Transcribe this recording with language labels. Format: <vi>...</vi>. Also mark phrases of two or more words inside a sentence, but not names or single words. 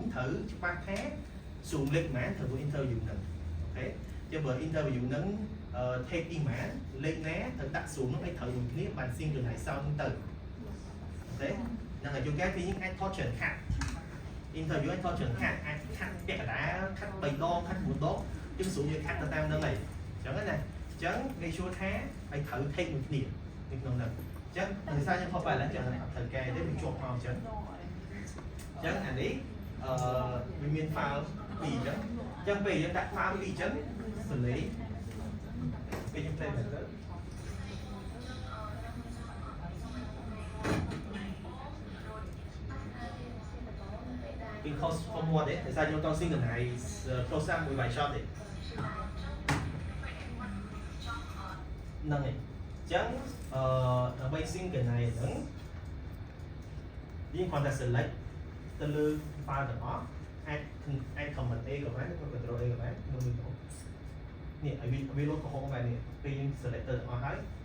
<km>ត្រូវច្បាស់ថា zoom លេខប៉ុន្មានត្រូវ interview ហ្នឹងអូខេអញ្ចឹងបើ interview ហ្នឹងtake ទីប៉ុន្មានលេខណាត្រូវដាក់ zoom ហ្នឹងឲ្យត្រូវមួយគ្នាបាន synchronize sound ហ្នឹងទៅអូខេហ្នឹងហើយជួនកាលគឺយើងអាចថតច្រើនខាត់ interview ឲ្យថតច្រើនខាត់អាចខាត់ពាក់កណ្ដាលខាត់3ដងខាត់4ដងយើងស្រួលយើងខាត់ទៅតាមហ្នឹងហើយអញ្ចឹងណាអញ្ចឹង</km> <en>make sure</en> <km>ថាឲ្យត្រូវ take មួយគ្នានៅក្នុងហ្នឹងអញ្ចឹងដោយសារខ្ញុំថតបែបហ្នឹងចឹងអត់ត្រូវកែទេវាជាប់មកអញ្ចឹងអានេះវាមាន file 2អញ្ចឹងពេលយើងដាក់ file 2អញ្ចឹងសលេងពេលខ្ញុំ play ទៅ ពី</km> <en>cost for more</en> <km>ទេដោយសារខ្ញុំចង់ synchronize</km> <en>close up</en> <km>មួយ</km> <en>by shot</en> <km>ទេ ហ្នឹងហើយអញ្ចឹងដើម្បី synchronize ហ្នឹងយើងគ្រាន់តែ select ទៅលើ file ទាំងអស់អាច command A ក៏បានឬ control A ក៏បានក្នុងនេះនេះឲ្យវាលោតកំហុសបែបនេះពេលយើង select ទៅទាំងអស់ហើយ</km>